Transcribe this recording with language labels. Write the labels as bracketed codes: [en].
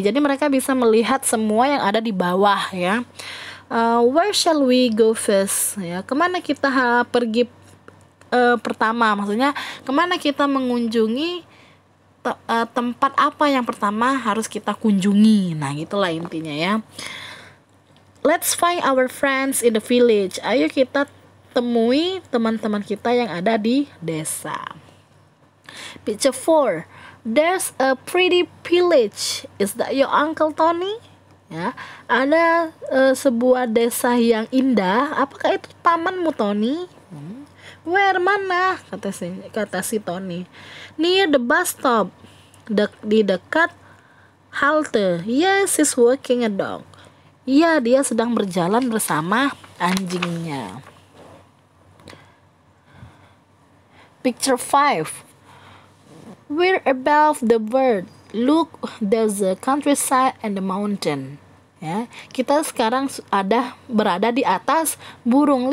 [id] Jadi mereka bisa melihat semua yang ada di bawah ya. [en] Where shall we go first [id] ya. Kemana kita pergi pertama, maksudnya kemana kita mengunjungi tempat apa yang pertama harus kita kunjungi. Nah, gitulah intinya ya. [en] Let's find our friends in the village. [id] Ayo kita temui teman-teman kita yang ada di desa. [en] Picture 4. There's a pretty village. Is that your Uncle Tony? [id] Ya, ada sebuah desa yang indah. Apakah itu pamanmu, Tony? [en] Where, [id] mana? Kata si Tony. [en] Near the bus stop. [id] Di dekat halte. [en] Yes, he's walking a dog. [id] Iya, dia sedang berjalan bersama anjingnya. [en] Picture 5. We're above the bird. Look, there's a countryside and the mountain. [id] Ya, kita sekarang berada di atas burung.